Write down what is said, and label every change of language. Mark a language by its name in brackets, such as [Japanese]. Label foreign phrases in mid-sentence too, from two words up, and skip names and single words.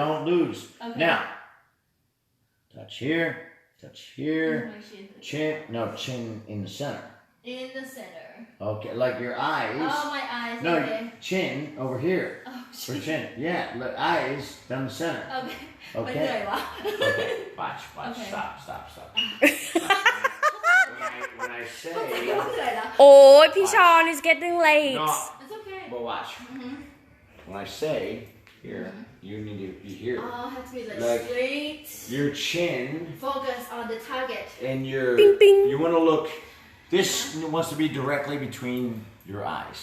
[English] don't lose. Okay. Now, touch here, touch here. My chin. Chin, no, chin in the center. In the center. Okay, like your eyes. Oh, my eyes. No, Okay. chin over here. Oh, For shit. chin. Yeah, look, eyes down the center. Okay. Okay. [Thai] มันเหนื่อยวะ [English] Okay, watch. Okay. Stop. when I say, [Thai] เหนื่อยละ โอ้ยพี่ชอน [English] is getting late no, It's okay. but watch. When I say here, you need to be here. Oh, have to be like, Like- straight. Your chin Focus on the target. and your, Bing, bing. you want to look, this wants to be directly between your eyes.